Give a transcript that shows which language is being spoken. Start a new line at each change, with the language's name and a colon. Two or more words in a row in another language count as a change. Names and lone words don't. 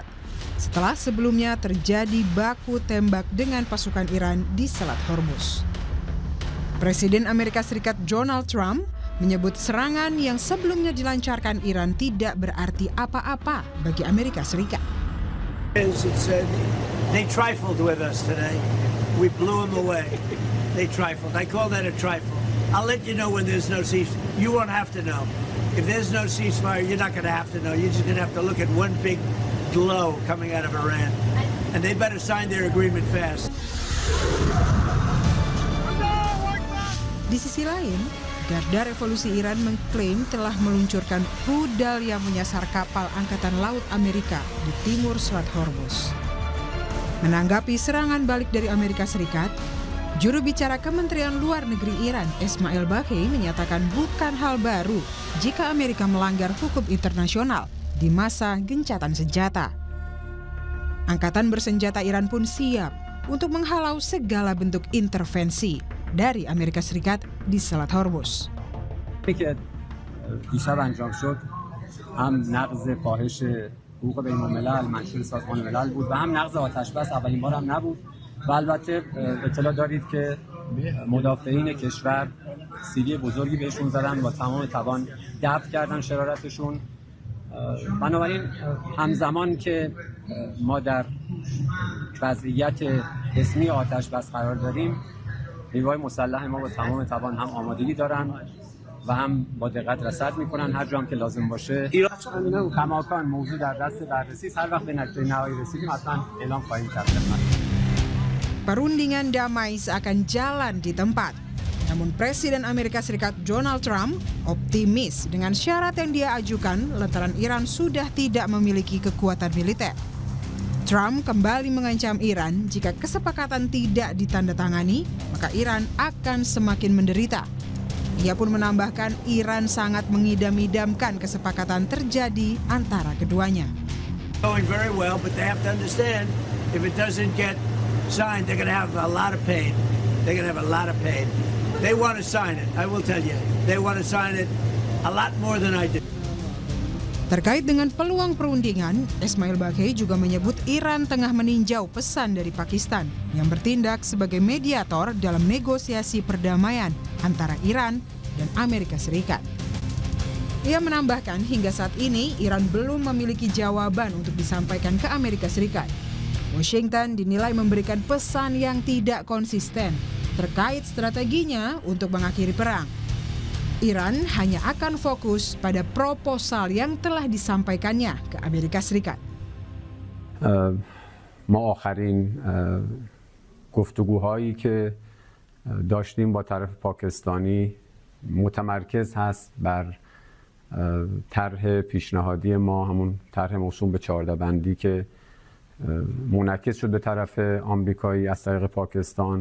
Indonesian: Setelah sebelumnya terjadi baku tembak dengan pasukan Iran di Selat Hormuz. Presiden Amerika Serikat Donald Trump menyebut serangan yang sebelumnya dilancarkan Iran tidak berarti apa-apa bagi Amerika Serikat.
English: They trifled with us today. We blew them away. They trifled. I call that a trifle. I'll let you know when there's no ceasefire. You won't have to know. If there's no ceasefire, you're not going to have to know. You're just going to have to look at one big glow coming out of Iran. And they better sign their agreement fast.
Indonesian: Di sisi lain, Garda Revolusi Iran mengklaim telah meluncurkan rudal yang menyasar kapal Angkatan Laut Amerika di timur Selat Hormuz. Menanggapi serangan balik dari Amerika Serikat, juru bicara Kementerian Luar Negeri Iran, Ismail Baghei, menyatakan bukan hal baru jika Amerika melanggar hukum internasional di masa gencatan senjata. Angkatan bersenjata Iran pun siap untuk menghalau segala bentuk intervensi dari Amerika Serikat di Selat Hormuz.
Persian: حقوق بین الملل منشور سازمان ملل بود و هم نقض آتش بس اولین بار هم نبود و البته اطلاع دارید که مدافعین کشور سیلی بزرگی بهشون زدن با تمام توان دفع کردن شرارتشون. بنابراین همزمان که ما در وضعیت رسمی آتش بس قرار داریم نیروهای مسلح ما با تمام توان هم آمادگی دارن و هم با دقت رصد میکنن هر جا هم که لازم باشه. کماکان موضوع در دست بررسی است. هر وقت به نتیجه نهایی رسیدیم حتما اعلام خواهیم کرد.
Indonesian: Perundingan damai seakan jalan di tempat. Namun Presiden Amerika Serikat Donald Trump optimis dengan syarat yang dia ajukan lantaran Iran sudah tidak memiliki kekuatan militer. Trump kembali mengancam Iran jika kesepakatan tidak ditandatangani, maka Iran akan semakin menderita. Ia pun menambahkan Iran sangat mengidam-idamkan kesepakatan terjadi antara keduanya.
English: Going very well, but they have to understand if it doesn't get signed, they're going to have a lot of pain. They're going to have a lot of pain. They want to sign it. I will tell you, they want to sign it a lot more than I do.
Indonesian: Terkait dengan peluang perundingan, Ismail Baghei juga menyebut Iran tengah meninjau pesan dari Pakistan yang bertindak sebagai mediator dalam negosiasi perdamaian antara Iran dan Amerika Serikat. Ia menambahkan hingga saat ini Iran belum memiliki jawaban untuk disampaikan ke Amerika Serikat. Washington dinilai memberikan pesan yang tidak konsisten terkait strateginya untuk mengakhiri perang. Iran hanya akan fokus pada proposal yang telah disampaikannya ke Amerika Serikat.
Persian: ما آخرین گفتگوهایی که داشتیم با طرف پاکستانی متمرکز هست بر طرح پیشنهادی ما، همون طرح موسوم به 14 بندی که منعکس شد به طرف آمریکایی از طریق پاکستان.